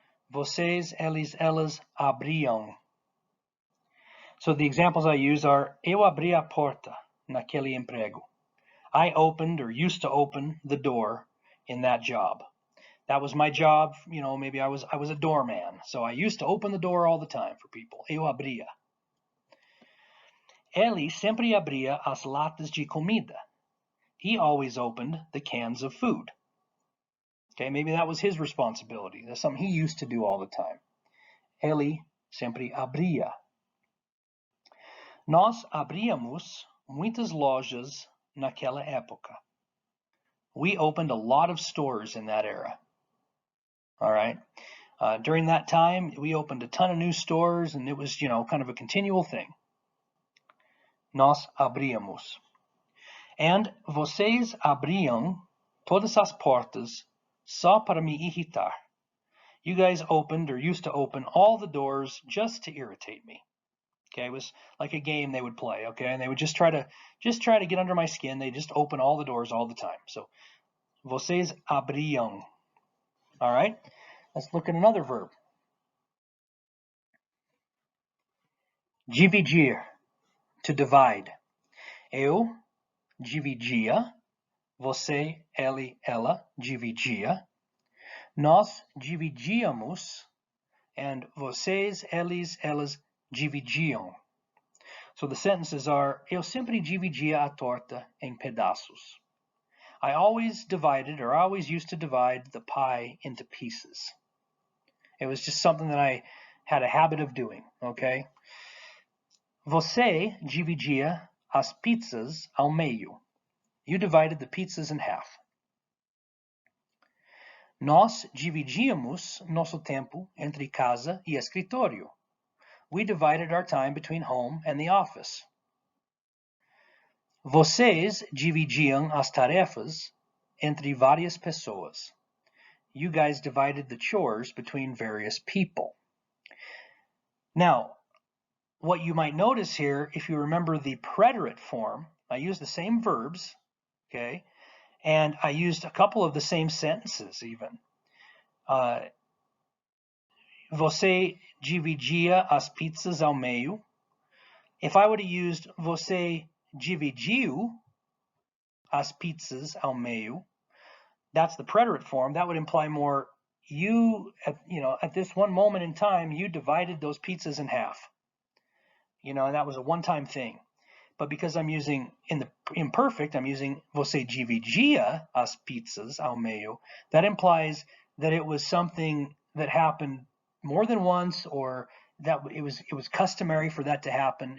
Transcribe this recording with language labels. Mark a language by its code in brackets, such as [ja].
[pt] Vocês, eles, elas abriam. [en] So the examples I use are [pt] eu abri a porta naquele emprego. [en] I opened or used to open the door in that job. That was my job, maybe I was a doorman. So I used to open the door all the time for people. [pt] Eu abria. Ele sempre abria as latas de comida. [en] He always opened the cans of food. Okay, maybe that was his responsibility. That's something he used to do all the time. [pt] Ele sempre abria. Nós abríamos muitas lojas naquela época. [en] We opened a lot of stores in that era. All right. During that time, we opened a ton of new stores, and it was, kind of a continual thing. [pt] Nós abríamos. And vocês abriam todas as portas só para me irritar. [en] You guys opened or used to open all the doors just to irritate me. Okay, it was like a game they would play, okay, and they would just try to get under my skin. They just open all the doors all the time. So, [pt] vocês abriam. [en] All right, let's look at another verb. Dividir, to divide. [pt] Eu dividia, você, ele, ela dividia. Nós dividíamos, and vocês, eles, elas dividiam. [en] So the sentences are, [pt] eu sempre dividia a torta em pedaços. [en] I always divided, or I always used to divide the pie into pieces. It was just something that I had a habit of doing, okay? [pt] Você dividia as pizzas ao meio. [en] You divided the pizzas in half. [pt] Nós dividíamos nosso tempo entre casa e escritório. [en] We divided our time between home and the office. [pt] Vocês dividiam as tarefas entre várias pessoas. [en] You guys divided the chores between various people. Now, what you might notice here, if you remember the preterite form, I used the same verbs, okay, and I used a couple of the same sentences even. [pt] Você dividia as pizzas ao meio. [en] If I would have used [pt] você dividiu as pizzas ao meio, [en] that's the preterite form. That would imply more you, at this one moment in time, you divided those pizzas in half. And that was a one-time thing. But because I'm using, in the imperfect, I'm using [pt] você dividia as pizzas ao meio, [en] that implies that it was something that happened more than once, or that it was customary for that to happen.